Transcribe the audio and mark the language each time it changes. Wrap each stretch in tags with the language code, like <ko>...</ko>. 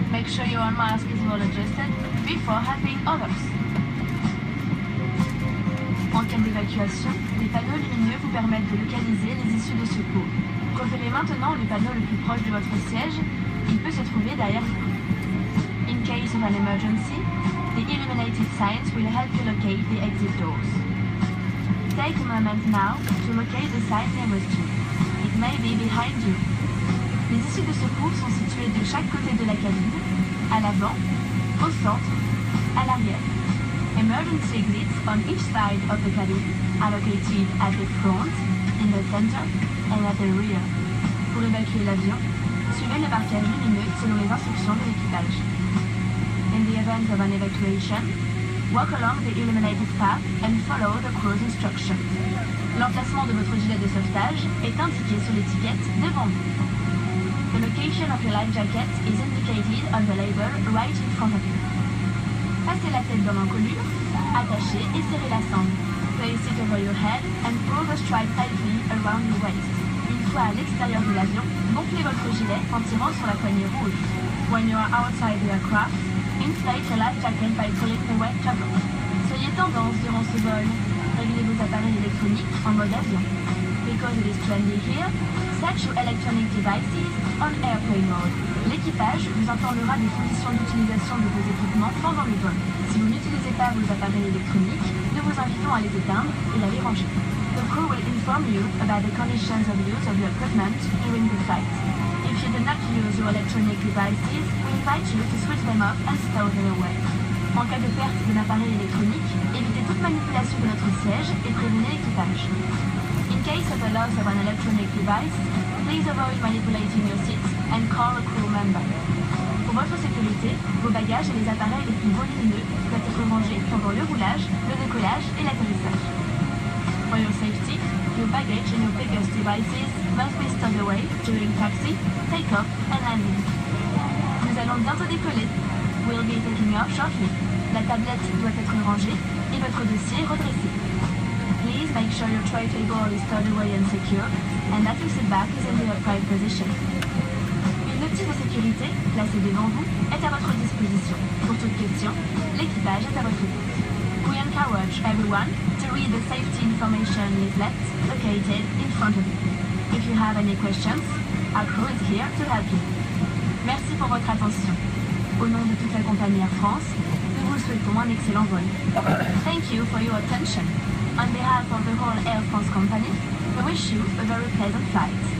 <en>sure your mask is well adjusted before helping others.</en> <fr>En cas d'évacuation, les panneaux lumineux vous permettent de localiser les issues de secours. Repérez maintenant le panneau le plus proche de votre siège. Il peut se trouver derrière vous.</fr> <en>In case of an emergency, the illuminated signs will help you locate the exit doors. Take a moment now to locate the sign nearest you. It may be behind you.</en> <fr>Les issues de secours sont situées de chaque côté de la cabine, à l'avant, au centre, à l'arrière.</fr> <en>Emergency exits on each side of the cabin are located at the front, in the center, and at the rear.</en> <fr>Pour évacuer l'avion, suivez le marquage lumineux selon les instructions de l'équipage.</fr> <en>In the event of an evacuation, walk along the illuminated path and follow the crew's instructions.</en> <fr>L'emplacement de votre gilet de sauvetage est indiqué sur l'étiquette devant vous.</fr> <en>The location of your life jacket is indicated on the label right in front of you.</en> <fr>Passez la tête dans l'encolure, attachez et serrez la sangle.</fr> <en>Place it over your head and pull the stripe tightly around your waist.</en> <fr>Une fois à l'extérieur de l'avion, gonflez votre gilet en tirant sur la poignée rouge.</fr> <en>When you are outside the aircraft, inflate your life jacket by pulling the red toggle.</en> <fr>Soyez tendance durant ce vol. Réglez vos appareils électroniques en mode avion.</fr> <en>Because it is trendy here, set your electronic devices on airplane mode.</en> <fr>L'équipage vous informera des conditions d'utilisation de vos équipements pendant le vol. Si vous n'utilisez pas vos appareils électroniques, nous vous invitons à les éteindre et à les ranger.</fr> <en>The crew will inform you about the conditions of use of your equipment during the flight. If you do not use your electronic devices, we invite you to switch them off and stow them away.</en> <fr>En cas de perte d'un appareil électronique, évitez toute manipulation de notre siège et prévenez l'équipage.</fr> <en>In case of the loss of an electronic device, please avoid manipulating your seats and call a crew member.</en> <fr>Pour votre sécurité, vos bagages et les appareils les plus volumineux doivent être rangés pendant le roulage, le décollage et l'atterrissage.</fr> <en>For your safety, your baggage and your biggest devices must be stowed away during taxi, take-off and landing.</en> <fr>Nous allons bientôt décoller.</fr> <en>We'll be taking off shortly.</en> <fr>La tablette doit être rangée et votre dossier redressé.</fr> <en>Please make sure your tray table is stowed away and secure, and that your seat back is in the upright position.</en> <fr>Une notice de sécurité, placée devant vous, est à votre disposition. Pour toute question, l'équipage est à votre écoute.</fr> <en>We encourage everyone to read the safety information leaflet located in front of you. If you have any questions, our crew is here to help you.</en> <fr>Merci pour votre attention. Au nom de toute la compagnie AirFrance, nous vous souhaitons un excellent vol.</fr> <en>Thank you for your attention. On behalf of the whole AirFrance company, we wish you a very pleasant flight.</en>